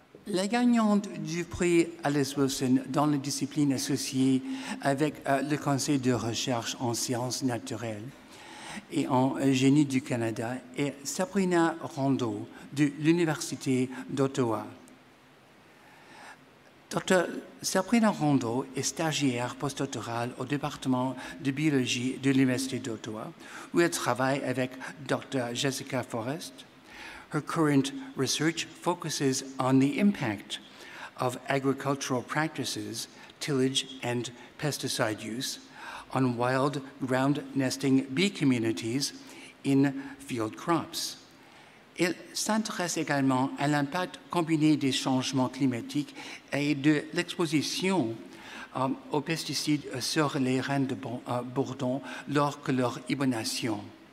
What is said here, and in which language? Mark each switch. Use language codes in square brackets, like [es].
[fr] La gagnante du prix Alice Wilson dans les disciplines associées avec le Conseil de recherche en sciences naturelles et en génie du Canada est Sabrina Rondeau de l'Université d'Ottawa. Dr. Sabrina Rondeau est stagiaire postdoctorale au département de biologie de l'Université d'Ottawa, où elle travaille avec Dr. Jessica Forrest. [en] Her current research focuses on the impact of agricultural practices, tillage and pesticide use, on wild ground nesting bee communities in field crops. [fr] Elle s'intéresse également à l'impact combiné des changements climatiques et de l'exposition aux pesticides sur les rennes de bourdon lors de leur hibernation.